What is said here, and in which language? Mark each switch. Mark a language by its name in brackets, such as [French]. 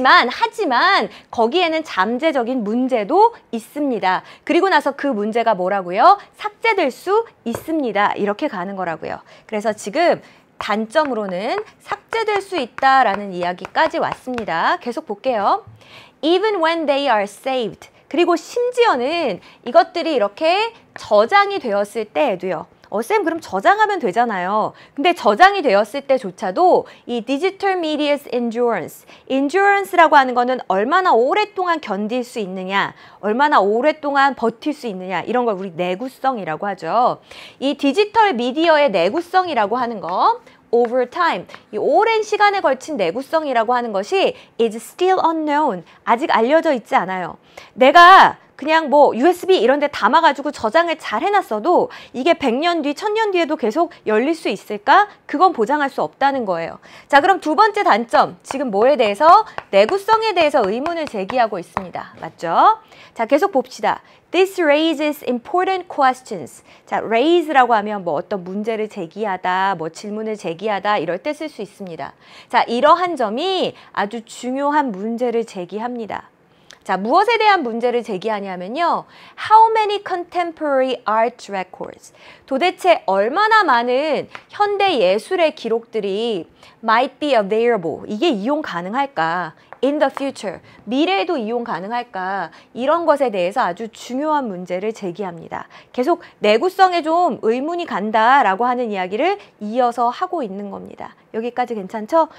[Korean] 하지만 거기에는 잠재적인 문제도 있습니다. 그리고 나서 그 문제가 뭐라고요? 삭제될 수 있습니다. 이렇게 가는 거라고요. 그래서 지금 단점으로는 삭제될 수 있다라는 이야기까지 왔습니다. 계속 볼게요. [English] Even when they are saved. [Korean] 그리고 심지어는 이것들이 이렇게 저장이 되었을 때에도요. 쌤 그럼 저장하면 되잖아요. 근데 저장이 되었을 때조차도 이 디지털 미디어's endurance라고 하는 거는 얼마나 오랫동안 견딜 수 있느냐, 얼마나 오랫동안 버틸 수 있느냐, 이런 걸 우리 내구성이라고 하죠. 이 디지털 미디어의 내구성이라고 하는 거, [English] over time, [Korean] 이 오랜 시간에 걸친 내구성이라고 하는 것이 [English] is still unknown, [Korean] 아직 알려져 있지 않아요. 내가 그냥 뭐 USB 이런 데 담아가지고 저장을 잘 해놨어도 이게 100년 뒤, 1000년 뒤에도 계속 열릴 수 있을까? 그건 보장할 수 없다는 거예요. 자, 그럼 두 번째 단점, 지금 뭐에 대해서? 내구성에 대해서 의문을 제기하고 있습니다. 맞죠? 자, 계속 봅시다. This raises important questions. 자, raise라고 하면 뭐 어떤 문제를 제기하다, 뭐 질문을 제기하다 이럴 때 쓸 수 있습니다. 자, 이러한 점이 아주 중요한 문제를 제기합니다. 자, 무엇에 대한 문제를 제기하냐면요. [English] How many contemporary art records? [Korean] 도대체 얼마나 많은 현대 예술의 기록들이 [English] might be available? [Korean] 이게 이용 가능할까? [English] In the future, [Korean] 미래에도 이용 가능할까? 이런 것에 대해서 아주 중요한 문제를 제기합니다. 계속 내구성에 좀 의문이 간다라고 하는 이야기를 이어서 하고 있는 겁니다. 여기까지 괜찮죠?